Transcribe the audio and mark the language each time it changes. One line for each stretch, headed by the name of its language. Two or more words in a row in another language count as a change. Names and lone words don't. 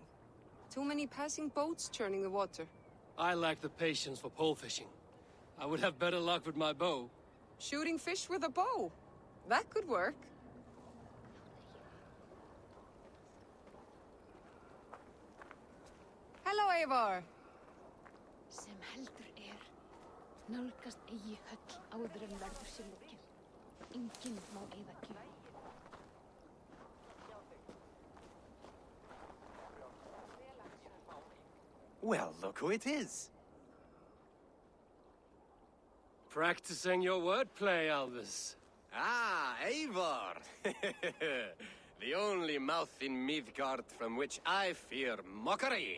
English: Too many passing boats churning the water. I lack the patience for pole fishing. I would have better luck with my bow. Shooting fish with a bow. That could work. Hello, Eivor.
Icelandic: Sem heldur nálgast eigi höll áður en verður sér lokið. Enginn má eyða gjöf.
English: Well, look who it is. Practicing your wordplay, Alvis. Ah, Eivor! The only mouth in Midgard from which I fear mockery.